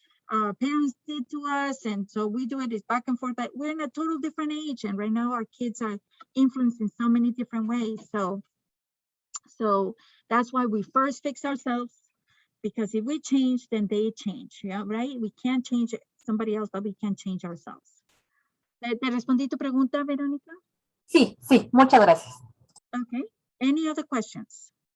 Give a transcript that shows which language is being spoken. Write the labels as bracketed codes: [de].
[en] our parents did to us, and so we do it is back and forth, but we're in a total different age, and right now our kids are influenced in so many different ways. So that's why we first fix ourselves, because if we change, then they change, yeah, right? We can't change somebody else, but we can change ourselves. [es] ¿Te respondí tu pregunta, Verónica? Sí, sí, muchas gracias. [en] Okay, any other questions?